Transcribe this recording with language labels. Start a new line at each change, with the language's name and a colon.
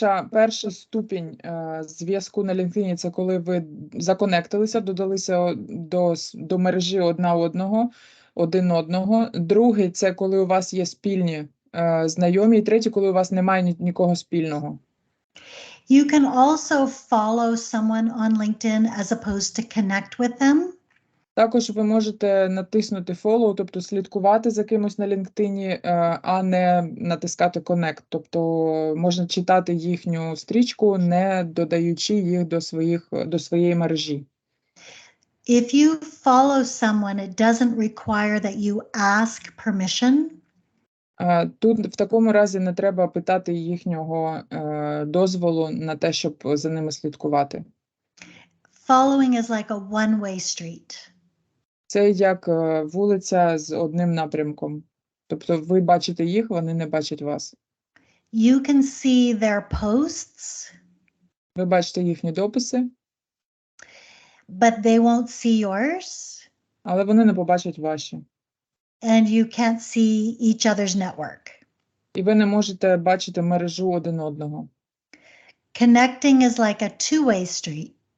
Ukrainian: Перший ступінь зв'язку на LinkedIn – це коли ви законектилися, додалися до мережі один одного. Другий – це коли у вас є спільні знайомі. І третій – коли у вас немає нікого спільного.
English: You can also follow someone on LinkedIn as opposed to connect with them.
Ukrainian: Також ви можете натиснути follow, тобто слідкувати за кимось на LinkedIn, а не натискати connect. Тобто можна читати їхню стрічку, не додаючи їх до своєї мережі.
English: If you follow someone, it doesn't require that you ask permission.
Ukrainian: Тут в такому разі не треба питати їхнього дозволу на те, щоб за ними слідкувати.
English: Following is like a one-way street.
Ukrainian: Це як вулиця з одним напрямком. Тобто ви бачите їх, вони не бачать вас.
English: You can see their posts,
Ukrainian: Ви бачите їхні дописи,
English: but they won't see yours,
Ukrainian: але вони не побачать ваші.
English: and you can't see each other's network.
Ukrainian: І ви не можете бачити мережу один одного.
English: Connecting is like a two-way street.